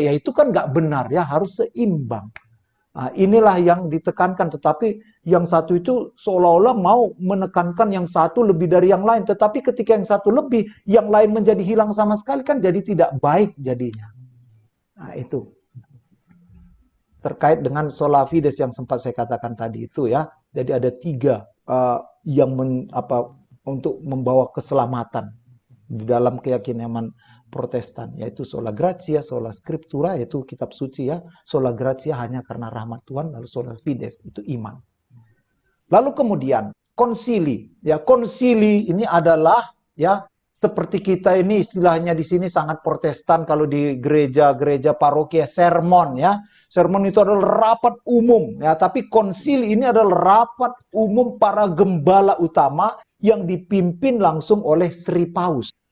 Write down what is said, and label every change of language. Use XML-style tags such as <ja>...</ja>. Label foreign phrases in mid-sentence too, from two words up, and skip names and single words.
<id>Ya itu kan nggak benar ya, harus seimbang. Nah, inilah yang ditekankan, tetapi yang satu itu seolah-olah mau menekankan yang satu lebih dari yang lain, tetapi ketika yang satu lebih, yang lain menjadi hilang sama sekali kan jadi tidak baik jadinya. Nah, itu terkait dengan</id> <la>sola fides</la> <id>yang sempat saya katakan tadi itu ya. Jadi ada 3 yang untuk membawa keselamatan di dalam keyakinan Protestan, yaitu</id> <la>sola gratia, sola scriptura,</la> <id>yaitu kitab suci ya,</id> <la>sola gratia</la> <id>hanya karena rahmat Tuhan, lalu</id> <la>sola fides</la> <id>itu iman. Lalu kemudian konsili, ya konsili ini adalah ya seperti kita ini istilahnya di sini sangat Protestan, kalau di gereja-gereja paroki sermon ya. Sermon itu adalah rapat umum ya, tapi konsili ini adalah rapat umum para gembala utama yang dipimpin langsung oleh Sri Paus.</id>